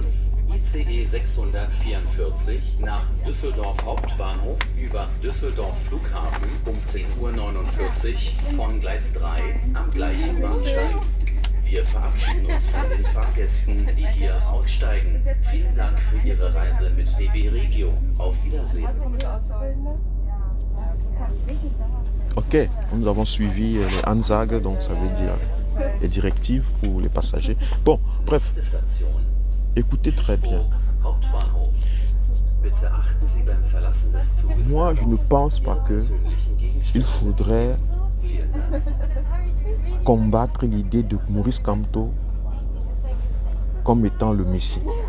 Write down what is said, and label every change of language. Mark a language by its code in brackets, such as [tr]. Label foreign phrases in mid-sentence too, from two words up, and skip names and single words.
[de] ICE 644 nach Düsseldorf Hauptbahnhof über Düsseldorf Flughafen um 10:49 Uhr von Gleis 3 am gleichen Bahnsteig. Wir verabschieden uns von den Fahrgästen, die hier aussteigen. Vielen Dank für Ihre Reise mit DB Regio. Auf Wiedersehen. [fr] Ok, nous avons suivi les Ansagen, donc ça veut dire les directives pour les passagers. Bon, bref, écoutez très bien. Moi, je ne pense pas que il faudrait combattre l'idée de Maurice Kamto comme étant le Messie.